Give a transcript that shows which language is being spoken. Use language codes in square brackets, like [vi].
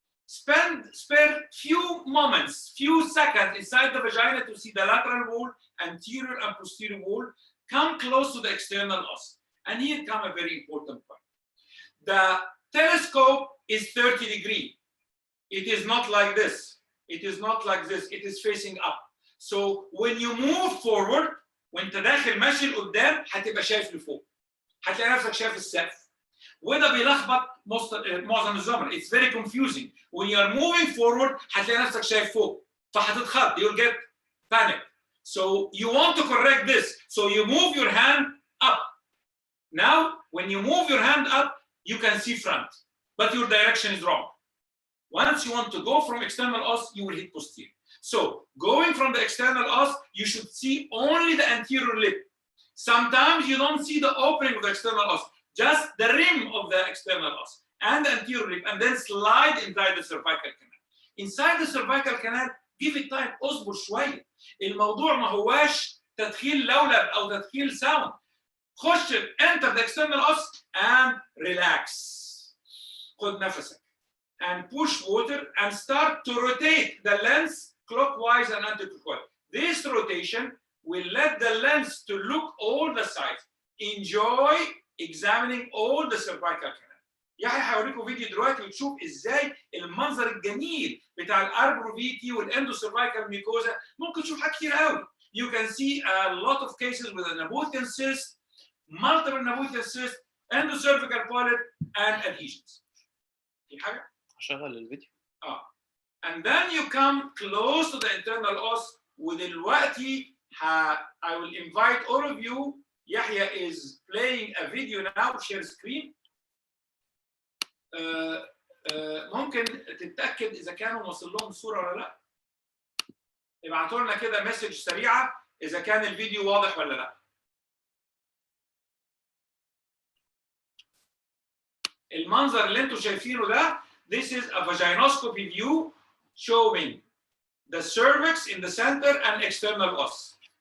[en] Spare few moments, few seconds inside the vagina to see the lateral wall, anterior and posterior wall. Come close to the external os. And here come a very important point. The telescope is 30 degrees. It is not like this. It is not like this. It is facing up. So when you move forward, [ar] وانت داخل ماشي لقدام هتبقى شايف لفوق. هتلاقي نفسك شايف السقف. وده بيلخبط معظم الزملاء. [en] It's very confusing. When you are moving forward [ar] هتلاقي نفسك شايف فوق. فهتتخض. [en] You'll get panic. So you want to correct this. So you move your hand up. Now, when you move your hand up, you can see front, but your direction is wrong. Once you want to go from external os, you will hit posterior. So going from the external os, you should see only the anterior lip. Sometimes you don't see the opening of the external os, just the rim of the external os and the anterior lip, and then slide inside the cervical canal. Inside the cervical canal, give it time. [ar] اصبر شوية. الموضوع ما هواش تدخيل لولب أو تدخيل sound. خش enter the external os and relax. خد نفسك and push water and start to rotate the lens clockwise and anti-clockwise. This rotation will let the lens to look all the sides. Enjoy examining all the cervical canal. يعني هوريكم فيديو دلوقتي وتشوف ازاي المنظر الجميل بتاع الاربروفيتي والاندوسيرفايكال ميكوزا. ممكن تشوف حاجات كتير قوي. [en] You can see a lot of cases with a Nabothian cyst, multiple Nabothian cyst, endocervical polyp and adhesions. [ar] في حاجة؟ هشغل الفيديو. [en] And then you come close to the internal os. [ar] ودلوقتي [en] I will invite all of you. Yahya is playing a video now. Share screen. [ar] ممكن تتأكد إذا كانوا وصل لهم الصورة ولا لا. ابعتوا لنا كده مسج سريعة إذا كان الفيديو واضح ولا لا. المنظر اللي انتوا شايفينه ده [en] this is a vaginoscopy view showing the cervix in the center and external os.